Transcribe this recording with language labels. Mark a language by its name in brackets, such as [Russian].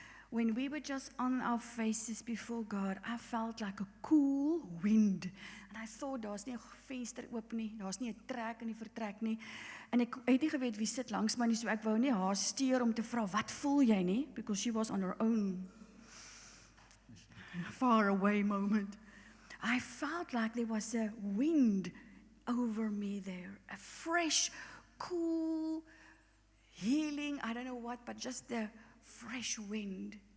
[English] When we were just on our faces before God, I felt like a cool wind. [Afrikaans] And I thought, daar's nie 'n venster oop nie, daar's nie 'n trek in die vertrek nie. En ek het nie geweet wie sit langs my nie, so ek wou nie haar steur om te vra, wat voel jy nie? [English] Because she was on her own far away moment. I felt like there was a wind over me there, a fresh, cool, healing, I don't know what, but just the fresh wind.